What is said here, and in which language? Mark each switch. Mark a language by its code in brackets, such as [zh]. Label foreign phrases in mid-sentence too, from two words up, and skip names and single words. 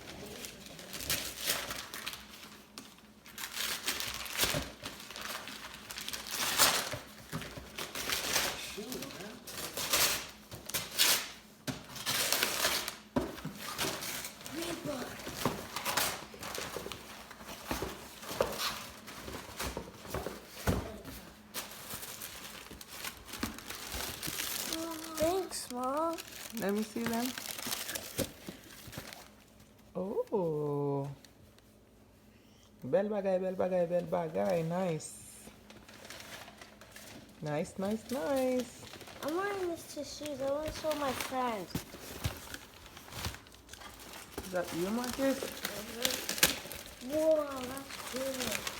[en] Read book. Thanks, Mom. Let me see them. Oh. [ht] Belle bagay, belle bagay, belle bagay. [en] Nice. Nice, nice, nice. I'm wearing this to shoes. I want to show my friends. Is that you, Marcus? Whoa, that's good.